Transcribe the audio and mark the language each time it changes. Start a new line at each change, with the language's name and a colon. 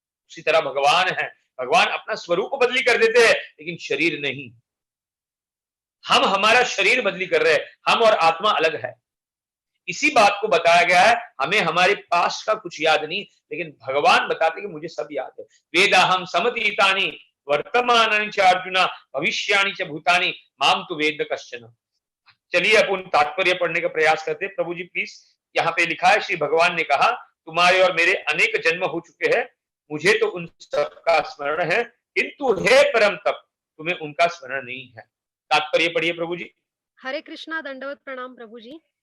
Hindi: उसी तरह भगवान है, भगवान अपना स्वरूप बदली कर देते हैं, लेकिन शरीर नहीं। हम हमारा शरीर बदली कर रहे हैं, हम और आत्मा अलग है। इसी बात को बताया गया है। हमें हमारे पास का कुछ याद नहीं, लेकिन भगवान बताते कि मुझे सब याद है।
Sanskrit: वेदाहम समतीतानि वर्तमानानि च अर्जुन भविष्यानि च भूतानि माम तु वेद कश्चन।
Hindi: चलिए अपन तात्पर्य पढ़ने का प्रयास करते हैं। प्रभु जी प्लीज, यहाँ पे लिखा है श्री भगवान ने कहा तुम्हारे और मेरे अनेक जन्म हो चुके हैं, मुझे तो उन सबका स्मरण है, किंतु हे परम तप तुम्हें उनका स्मरण नहीं है। तात्पर्य पढ़िए प्रभु जी। हरे कृष्णा, दंडवत प्रणाम प्रभु जी।